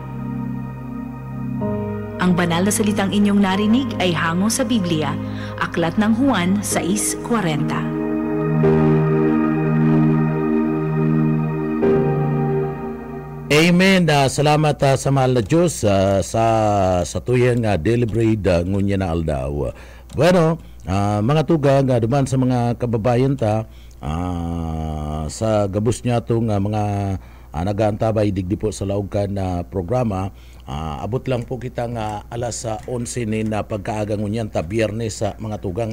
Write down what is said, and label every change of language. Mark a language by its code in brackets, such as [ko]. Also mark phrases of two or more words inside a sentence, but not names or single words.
[tl] Ang banal na salitang inyong narinig ay hango sa Biblia, Aklat ng Juan 6:40. Amen. [bik] Salamat sa mahal na Diyos sa tuyang [en] daily bread [bik] ngunya na aldaw. Bueno, mga tugang, duman sa mga kababayan ta, sa gabos niya itong mga nag-aantabay digdi po sa laugkan na programa, abot lang po kita nga alas 11 ni na pagkaaga ngunyan ta Biyernes sa mga tugang.